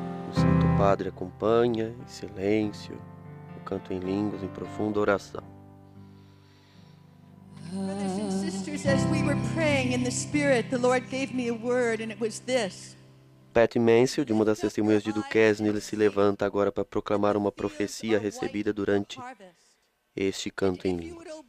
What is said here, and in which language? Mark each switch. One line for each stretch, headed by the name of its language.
Portuguese: O Santo Padre acompanha em silêncio o canto em línguas, em profunda oração.
English: Brothers and sisters, as we were praying in the Spirit, the Lord gave me a word, and it was this.
Portuguese: Pat Mansfield, uma das testemunhas de Duquesne, ele se levanta agora para proclamar uma profecia recebida durante este canto em línguas.